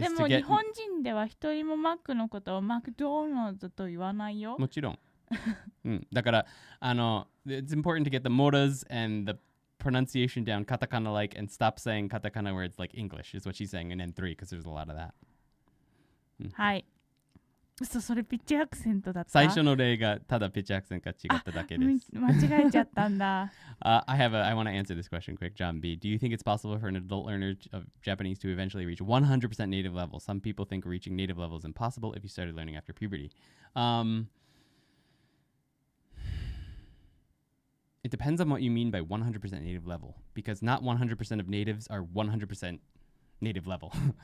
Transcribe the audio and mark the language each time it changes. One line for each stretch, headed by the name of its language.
Japanese: でも日本人では一人もマックのことをマクドナルドと言わないよ。もちろん。だから
English: it's important to get the moras and the pronunciation down katakana like and stop saying katakana where it's like English is what she's saying in N3 because there's a lot of that.
Japanese: はい。それピッチアクセントだった。最初の例がただピッチアクセントが違っただけです。間違えちゃったんだ。
English: I want to answer this question quick, John B. Do you think it's possible for an adult learner of Japanese to eventually reach 100% native level? Some people think reaching native level is impossible if you started learning after puberty. It depends on what you mean by 100% native level, because not 100% of natives are 100% native level.